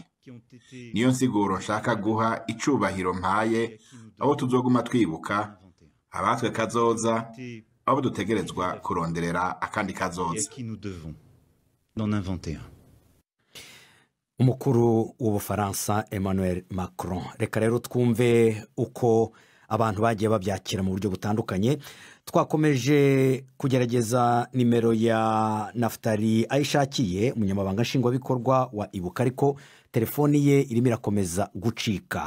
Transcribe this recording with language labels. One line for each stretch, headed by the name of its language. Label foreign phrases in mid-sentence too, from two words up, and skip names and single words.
Rundi: Niyo nsiguro nshaka guha icubahiro mpaye abo tuzoguma twibuka, abatwe kazoza, abo dutegerezwa kuronderera akandi kazoza. Umukuru w'Ubufaransa Emmanuel Macron.
Kinyarwanda: Reka rero twumve uko abantu bagiye babyakira mu buryo butandukanye. Twakomeje kugerageza nimero ya Naftali Ayishakiye, umunyamabanga nshingwabikorwa wa Ibuka, ariko telefoni ye irimo irakomeza gucika.